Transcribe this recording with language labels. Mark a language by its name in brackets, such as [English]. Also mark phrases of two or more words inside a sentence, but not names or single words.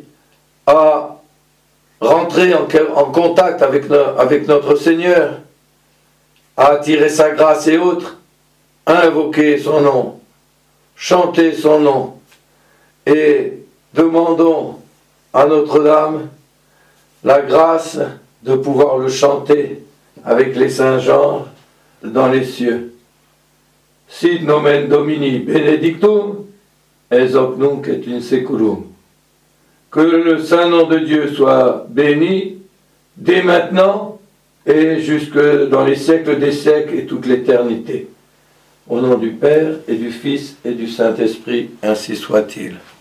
[French] à rentrer en contact avec notre Seigneur, à attirer sa grâce et autres, invoquez son nom, chantez son nom, et demandons à Notre-Dame la grâce de pouvoir le chanter avec les saints genres dans les cieux. [Latin] Sit nomen Domini benedictum, es hoc nunc et in seculum. [French] Que le saint nom de Dieu soit béni dès maintenant et jusque dans les siècles des siècles et toute l'éternité. Au nom du Père et du Fils et du Saint-Esprit, ainsi soit-il.